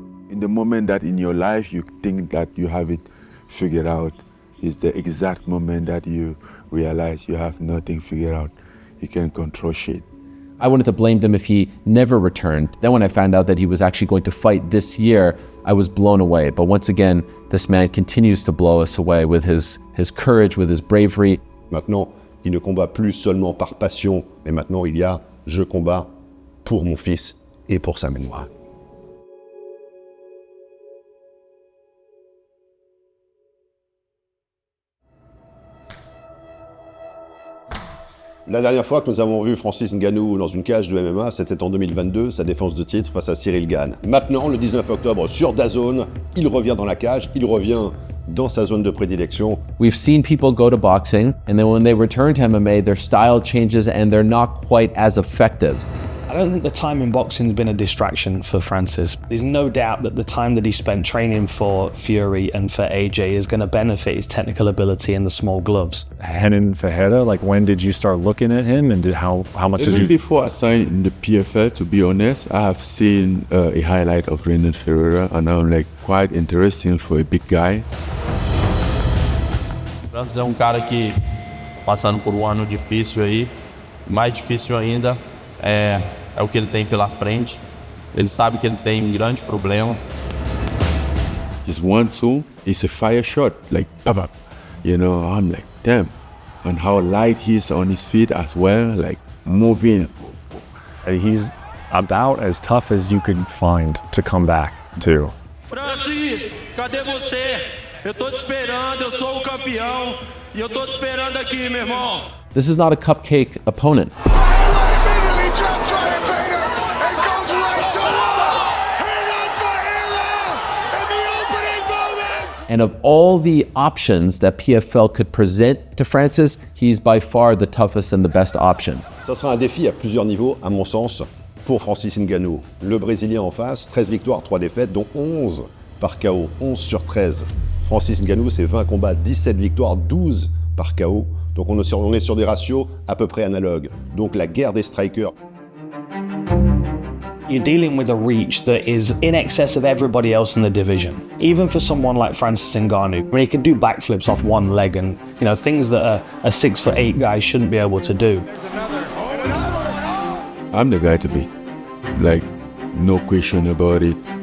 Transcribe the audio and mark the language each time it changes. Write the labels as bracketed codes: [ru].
[en] In the moment that in your life you think that you have it figured out, is the exact moment that you realize you have nothing figured out. You can't control shit. I wanted to blame him if he never returned. Then when I found out that he was actually going to fight this year, I was blown away. But once again, this man continues to blow us away with his courage, with his bravery. [fr] Maintenant, il ne combat plus seulement par passion, mais maintenant il y a « je combats pour mon fils et pour sa mémoire ». La dernière fois que nous avons vu Francis Ngannou dans une cage de MMA, c'était en 2022, sa défense de titre face à Cyril Gane. Maintenant, le 19 octobre, sur DAZN, il revient dans la cage, il revient dans sa zone de prédilection. [en] We've seen people go to boxing, and then when they return to MMA, their style changes and they're not quite as effective. I don't think the time in boxing has been a distraction for Francis. There's no doubt that the time that he spent training for Fury and for AJ is going to benefit his technical ability in the small gloves. Renan Ferreira, like when did you start looking at him, and how much Even did you... before I signed in the PFL, to be honest, I have seen a highlight of Renan Ferreira, and I'm like quite interesting for a big guy. [pt] Francis é cara que passando por ano difícil aí, mais difícil ainda é o que ele tem pela frente. Ele sabe que ele tem grande problema. [en] His 1-2 is a fire shot, like bam, you know. I'm like, damn, and how light he is on his feet as well, like moving. He's about as tough as you could find to come back to. [pt] Francis, cadê você? Eu tô te esperando, eu sou o campeão e eu tô te esperando aqui, meu irmão. [en] This is not a cupcake opponent. And of all the options that PFL could present to Francis, he's by far the toughest and the best option. [fr] Ça sera un défi à plusieurs niveaux, à mon sens, pour Francis Ngannou. Le Brésilien en face, 13 victoires, 3 défaites, dont 11 par KO, 11 sur 13. Francis Ngannou, c'est 20 combats, 17 victoires, 12 par KO. Donc on est sur des ratios à peu près analogues. Donc la guerre des strikers. [en] You're dealing with a reach that is in excess of everybody else in the division. Even for someone like Francis Ngannou, when he can do backflips off one leg and, you know, things that a 6'8" guy shouldn't be able to do. I'm the guy to beat, like no question about it.